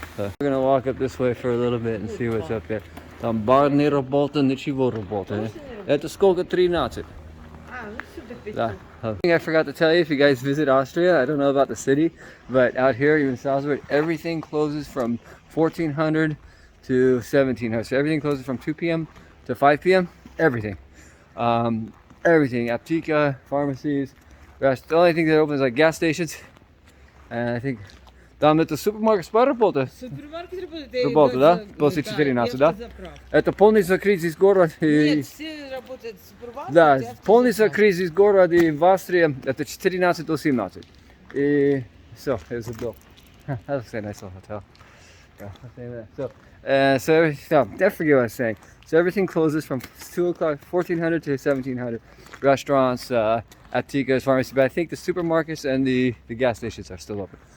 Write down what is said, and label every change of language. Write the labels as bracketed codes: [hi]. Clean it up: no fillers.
[en] We're gonna walk up this way for a little bit and see what's up there. [ru] Там бар не работает, ничего работает. Это сколько? 13. Да. [en] I think I forgot to tell you, if you guys visit Austria, I don't know about the city, but out here, even Salzburg, everything closes from 1400 to 1700. So everything closes from 2 p.m. to 5 p.m. Everything. Everything. Apteeka, pharmacies. The only thing that opens is like gas stations. And I think [ru] там это супермаркет работает. Супермаркет Работает, да? После 14, да? Это полный закрыт здесь город. Нет, все работают в супермаркете. Да, полный закрыт здесь город, и в Австрии это 14 до 17. И все, я забыл. [en] That's a nice little hotel. Yeah, I'll say that. So I forget what I was saying. So everything closes from 2 o'clock, 1400 to 1700. Restaurants, Apteeka's, pharmacy, but I think the supermarkets and the gas stations are still open.